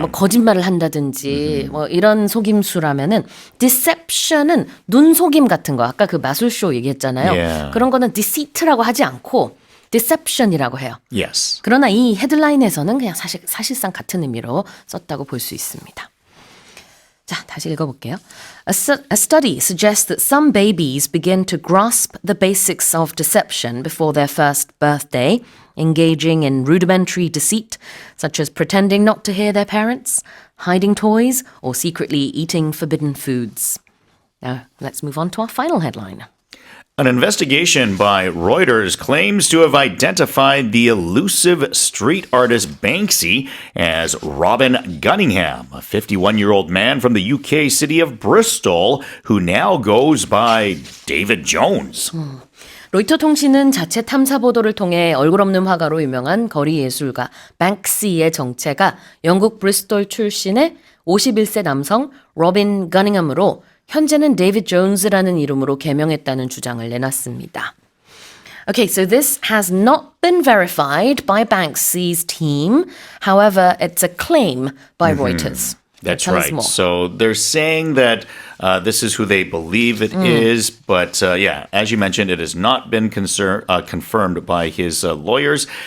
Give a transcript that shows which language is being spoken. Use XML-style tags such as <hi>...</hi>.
<ko>뭐 거짓말을 한다든지 뭐 이런 속임수라면은 deception은 눈속임 같은 거, 아까 그 마술쇼 얘기했잖아요.</ko> <en>Yeah.</en> <ko>그런 거는 deceit라고 하지 않고 deception이라고 해요.</ko> <en>Yes.</en> <ko>그러나 이 헤드라인에서는 그냥 사실상 같은 의미로 썼다고 볼 수 있습니다. 자, 다시 읽어볼게요.</ko> <en>A study suggests that some babies begin to grasp the basics of deception before their first birthday, engaging in rudimentary deceit, such as pretending not to hear their parents, hiding toys, or secretly eating forbidden foods. Now, let's move on to our final headline. An investigation by Reuters claims to have identified the elusive street artist Banksy as Robin Gunningham, a 51-year-old man from the UK city of Bristol, who now goes by David Jones.</en> <ko>로이터 통신은 자체 탐사 보도를 통해 얼굴 없는 화가로 유명한 거리 예술가 뱅크시의 정체가 영국 브리스톨 출신의 51세 남성 로빈 거닝엄으로 현재는 데이비드 존스라는 이름으로 개명했다는 주장을 내놨습니다.</ko> <en>Okay, so this has not been verified by Banksy's team. However, it's a claim by Reuters. That's Tell us right. more. So they're saying that this is who they believe it is, but as you mentioned, it has not been confirmed by his lawyers.</en>